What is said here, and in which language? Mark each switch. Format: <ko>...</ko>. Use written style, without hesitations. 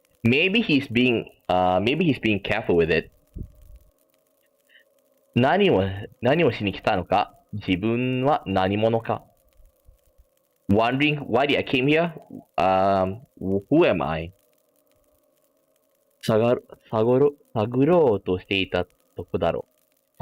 <en>maybe he's being careful with it.</en> <ja>何をしに来たのか、自分は何者か。</ja> <en>Wondering why did I came here? Who am I?</en> <ja>探ろうとしていたとこだろう。</ja>